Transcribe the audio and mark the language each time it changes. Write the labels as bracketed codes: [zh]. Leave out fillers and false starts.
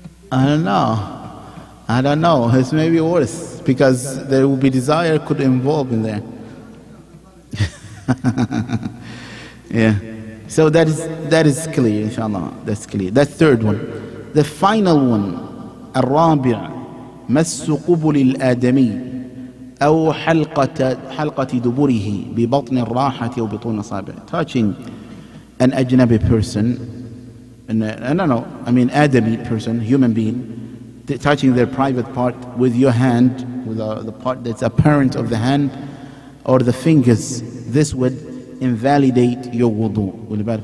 [en] I don't know. It's maybe worse, because there will be desire could involve in there. Yeah. So that is clear, inshallah. That's clear. That third one. The final one. [ar] الرابع مس قبل الآدمي أو حلقة دبره ببطن الراحة أو بطون أصابع. [en] Touching an ajnabi person, and I don't know, I mean Adami person, human being, touching their private part with your hand, with the part that's apparent of the hand or the fingers, this would invalidate your wudu.